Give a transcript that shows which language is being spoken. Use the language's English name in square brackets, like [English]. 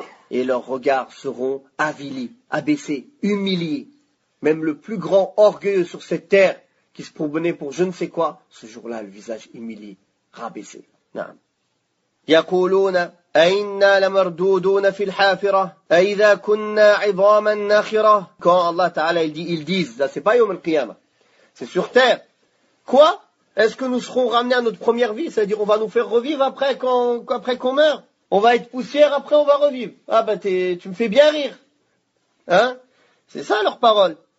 [French] Et leurs regards seront avilis, abaissés, humiliés. Même le plus grand orgueilleux sur cette terre, qui se promenait pour je ne sais quoi, ce jour-là, le visage humilié, rabaissé. [Arabic] يقولون أئنا لمردودون في الحافرة أئذا كنا عظاما ناخرة. [French] Quand Allah Ta'ala ils disent, là c'est pas Yom al-Qiyamah, c'est sur terre. Quoi? Est-ce que nous serons ramenés à notre première vie? C'est-à-dire on va nous faire revivre après qu'on meurt? On va être poussière, après on va revivre. Ah ben tu me fais bien rire. Hein? C'est ça leur parole.